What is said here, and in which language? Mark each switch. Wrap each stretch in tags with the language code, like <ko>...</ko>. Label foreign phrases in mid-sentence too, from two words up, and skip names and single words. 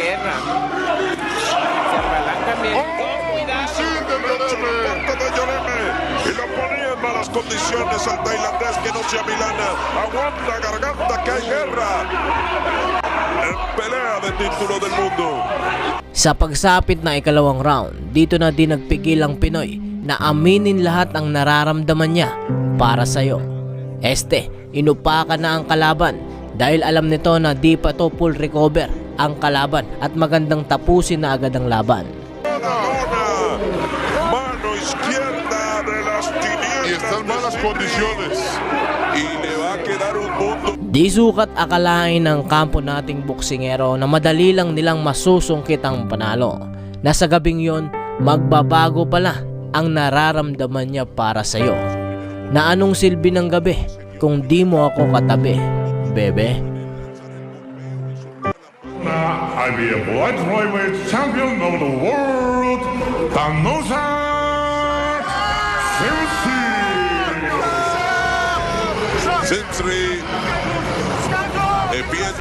<es>guerra. Se apalanca bien. Misil de Lloreme. Y lo ponía en malas condiciones al tailandés, que no sea Milana. Aguanta garganta, que hay guerra. En pelea de título del mundo.</es> <tl>Sa pagsapit na ikalawang round, dito na din nagpigil ang Pinoy na aminin lahat ang nararamdaman niya para sa'yo. Inupakan na ang kalaban dahil alam nito na di pa to</tl> <en>full recover</en> <tl>ang kalaban at magandang tapusin na agad ang laban.</tl> <es>Mano izquierda de las 500. Y está en malas condiciones. Y le va a quedar un mundo.</es> <tl>Di sukat akalain ng kampo nating boksingero na madali lang nilang masusungkit ang panalo. Nasa gabing yon, magbabago pala ang nararamdaman niya para sa'yo. Na anong silbi ng gabi kung di mo ako katabi, bebe?</tl> <en>I be a light flyweight champion of the world, Tanosa Sensri.</en> <es>Empieza.</es>